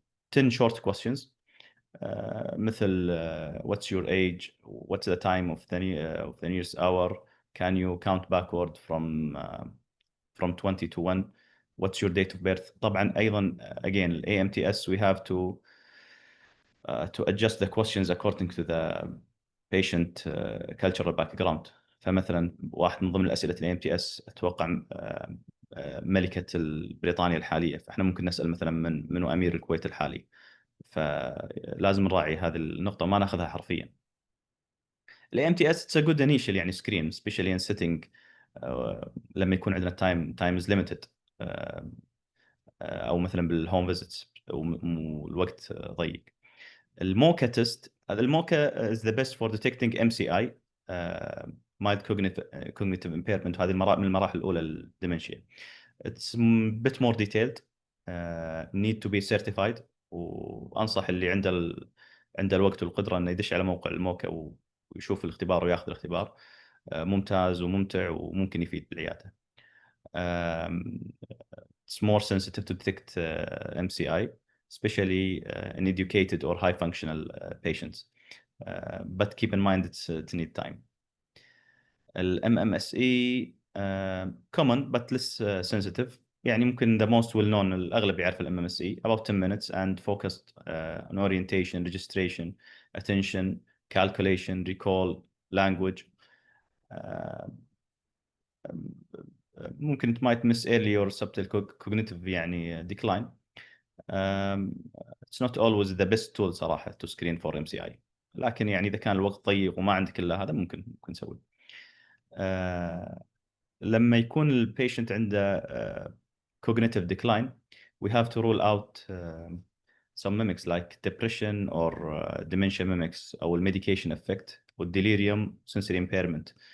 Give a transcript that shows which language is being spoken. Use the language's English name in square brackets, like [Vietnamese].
[English] 10 short questions مثل what's your age, what's the time of the nearest hour, can you count backward from 20 to 1, what's your date of birth. [Arabic] طبعا ايضا [English] again ال AMTS we have to adjust the questions according to the patient cultural background. [Arabic] فمثلا واحد من ضمن الاسئله ال AMTS اتوقع ملكة بريطانيا الحالية، فاحنا ممكن نسأل مثلا منو أمير الكويت الحالي، فلازم نراعي هذه النقطة ما ناخذها حرفيا. [English] ال AMTS it's a good initial يعني screen especially in setting [Arabic] لما يكون عندنا [English] time is limited [Arabic] أو مثلا بالهوم فيزيتس والوقت ضيق. الموكا تيست، هذا الموكا [English] is the best for detecting MCI mild cognitive impairment، [Arabic] وهذه من المراحل الأولى للدمنشيا. [English] It's a bit more detailed, need to be certified، [Arabic] وأنصح اللي عنده الوقت والقدرة إنه يدش على موقع الموكا ويشوف الاختبار وياخذ الاختبار. ممتاز وممتع وممكن يفيد بالعيادة. [English] It's more sensitive to detect MCI, especially in educated or high functional patients. But keep in mind it's need time. ال MMSE common but less sensitive. [Arabic] يعني ممكن [English] the most well known، [Arabic] الأغلب يعرف ال [English] MMSE. About 10 minutes and focused on orientation, registration, attention, calculation, recall, language. ممكن it might miss early or subtle cognitive يعني decline. It's not always the best tool صراحة to screen for MCI، [Arabic] لكن يعني إذا كان الوقت ضيق وما عندك إلا هذا ممكن نسوي. لما يكون البيشنت عنده [English] cognitive decline we have to rule out some mimics like depression or dementia mimics أو medication effect والdelirium sensory impairment.